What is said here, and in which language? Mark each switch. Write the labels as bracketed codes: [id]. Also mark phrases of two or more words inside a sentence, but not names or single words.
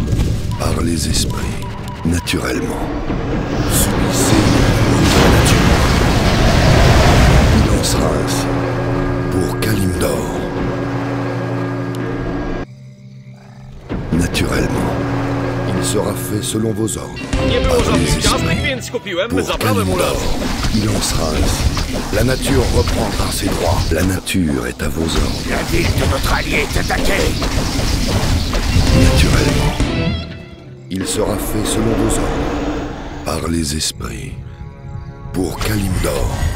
[fr] Par les esprits. Naturellement. Subissez le courroux de la nature. Il en sera ainsi. Pour Kalimdor. Naturellement. Il sera fait selon vos ordres. [pl] Nie było [fr] Par les [pl] żadnych ciastek, [fr] esprits. [pl] więc kupiłem, [fr] Pour [pl] zabrałem mu [fr] Kalimdor. [pl] raz. [fr] Il en sera ainsi. La nature reprendra ses droits. La nature est à vos ordres. La ville de notre allié est attaquée. Naturellement. Il sera fait selon vos ordres. Par les esprits. Pour Kalimdor.